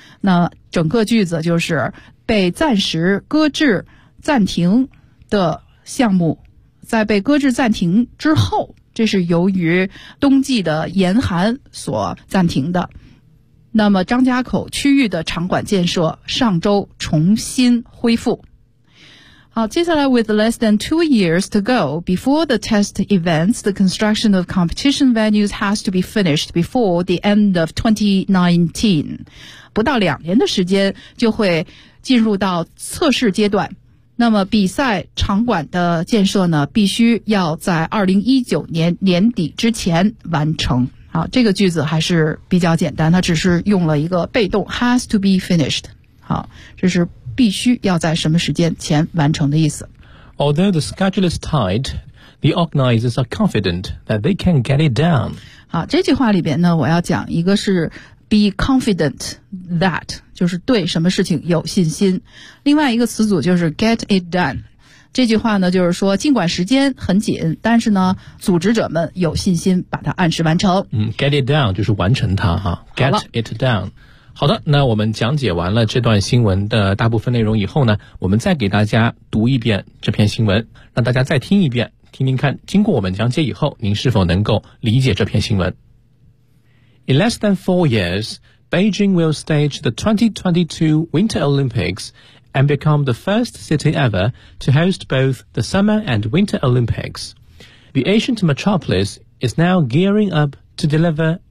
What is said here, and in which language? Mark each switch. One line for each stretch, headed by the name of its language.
Chinese: 那整个句子就是被暂时搁置暂停的项目在被搁置暂停之后，这是由于冬季的严寒所暂停的。那么张家口区域的场馆建设上周重新恢复。好，接下来
English: with less than 2 years to go before the test events, the construction of competition venues has to be finished before the end of 2019.
Chinese: 不到两年的时间就会进入到测试阶段。那么比赛场馆的建设呢必须要在2019年年底之前完成。好，这个句子还是比较简单，它只是用了一个被动 has to be finished。好，这是必须要在什么时间前完成的意思。
English: Although the schedule is tight, the organizers are confident that they can get it done.
Chinese: 好，这句话里边呢，我要讲一个是
English: be confident that，
Chinese: 就是对什么事情有信心。另外一个词组就是
English: get it done。
Chinese: 这句话呢，就是说尽管时间很紧，但是呢，组织者们有信心把它按时完成。
English: Get it done
Chinese: 就是完成它哈。Get it done。好的，那我们讲解完了这段新闻的大部分内容以后呢，我们再给大家读一遍这篇新闻，让大家再听一遍，听听看经过我们讲解以后您是否能够理解这篇新闻。
English: In less than 4 years, Beijing will stage the 2022 Winter Olympics and become the first city ever to host both the Summer and Winter Olympics. The ancient metropolis is now gearing up to deliver